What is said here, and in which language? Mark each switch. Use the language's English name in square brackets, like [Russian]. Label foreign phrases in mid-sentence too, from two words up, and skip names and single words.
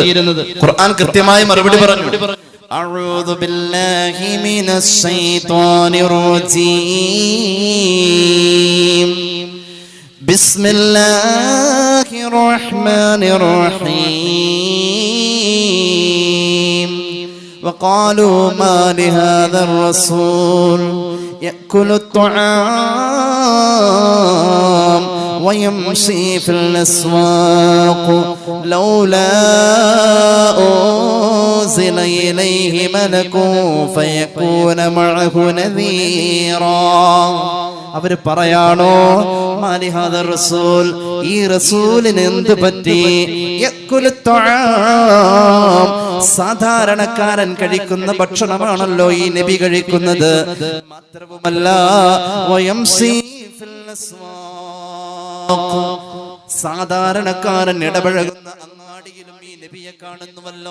[Malayalam] ഖുർആൻ കൃത്യമായി മറുപടി പറഞ്ഞു. [Arabic] أعوذ بالله من الشيطان الرجيم. بسم الله الرحمن الرحيم. وقالوا ما لهذا الرسول يأكل الطعام ويمشي في الأسواق لولا أنزل إليه ملك فيكون معه نذيرا. [Malayalam] അവർ പറയാണോ, [Arabic] ما لهذا الرسول, [Malayalam] ഈ റസൂലിന് എന്ത് പറ്റി? സാധാരണക്കാരൻ കഴിക്കുന്ന ഭക്ഷണമാണല്ലോ ഈ നബി കഴിക്കുന്നത്. മാത്രവുമല്ല, സാധാരണക്കാരൻ ഇടപഴകുന്ന അങ്ങാടിയിലും ഈ നബിയെ കാണുന്നുവല്ലോ.